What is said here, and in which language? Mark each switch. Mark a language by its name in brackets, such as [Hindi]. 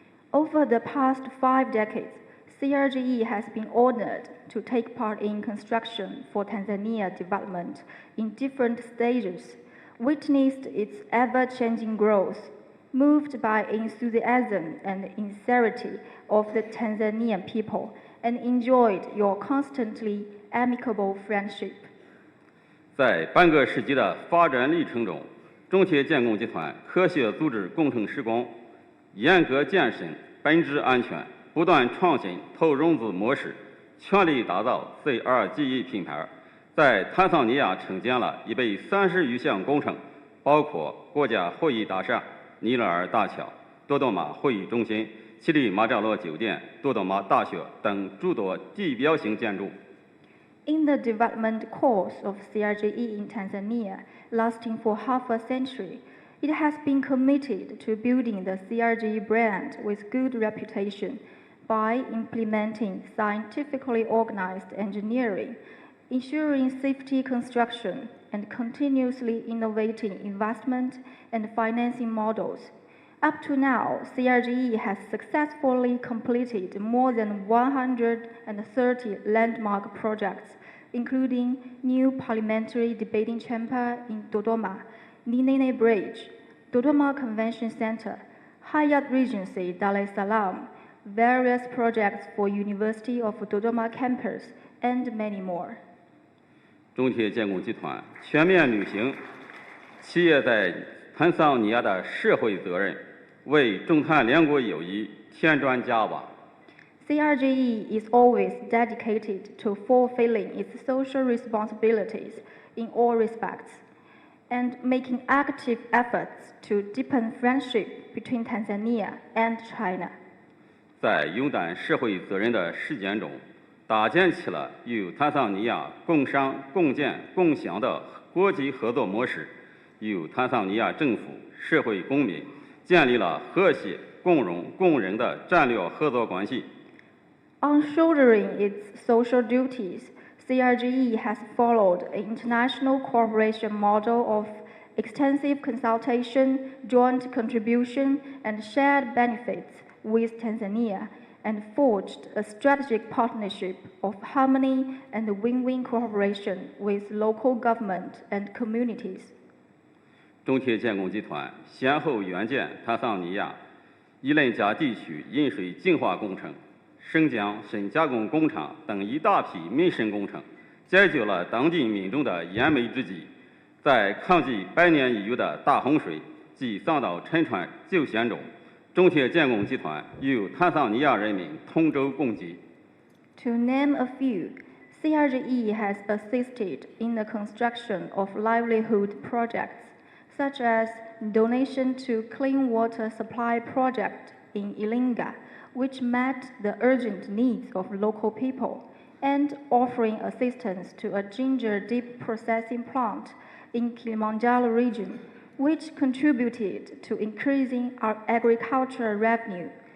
[English] Over the past 5 decades, CRJE has been honored to take part in construction for Tanzania development in different stages, witnessed its ever-changing growth, moved by enthusiasm and sincerity of the Tanzanian people, and enjoyed your constantly amicable friendship. [Chinese] 在半个世纪的发展历程中，中铁建工集团科学组织工程施工，严格健身，本质安全，不断创新投融资模式，全力打造 CRJE 品牌，在坦桑尼亚承建了130余项工程，包括国家会议大厦、尼勒尔大桥、多多玛会议中心、乞力马扎罗酒店、多多玛大学等诸多地标性建筑。 [English] In the development course of CRJE in Tanzania, lasting for half a century, it has been committed to building the CRJE brand with good reputation by implementing scientifically organized engineering, ensuring safety construction, and continuously innovating investment and financing models. Up to now, CRJE has successfully completed more than 130 landmark projects, including new parliamentary debating chamber in Dodoma, Nine Bridge, Dodoma Convention Center, Hyatt Regency Dar es Salaam, various projects for University of Dodoma campus, and many more. [Chinese] 中铁建工集团全面履行企业在坦桑尼亚的社会责任，为中坦两国友谊添砖加瓦。 [English] CRJE is always dedicated to fulfilling its social responsibilities in all respects and making active efforts to deepen friendship between Tanzania and China. [Chinese] 在勇担社会责任的实践中，搭建起了与坦桑尼亚共商、共建、共享的国际合作模式，与坦桑尼亚政府、社会公民建立了和谐、共荣、共赢的战略合作关系。 [English] On shouldering its social duties, CRJE has followed an international cooperation model of extensive consultation, joint contribution, and shared benefits with Tanzania, and forged a strategic partnership of harmony and win-win cooperation with local government and communities. [Chinese] 中铁建工集团先后援建坦桑尼亚伊伦加地区饮水净化工程、生姜深加工工厂等一大批民生工程，解决了当地民众的燃眉之急。在抗击百年一遇的大洪水及桑岛沉船救险中，中铁建工集团与坦桑尼亚人民同舟共济。 [English] To name a few, CRJE has assisted in the construction of livelihood projects, such as donation to clean water supply project in Ilinga, which met the urgent needs of local people, and offering assistance to a ginger dip processing plant in Kilimanjaro region, which contributed to increasing our agricultural revenue.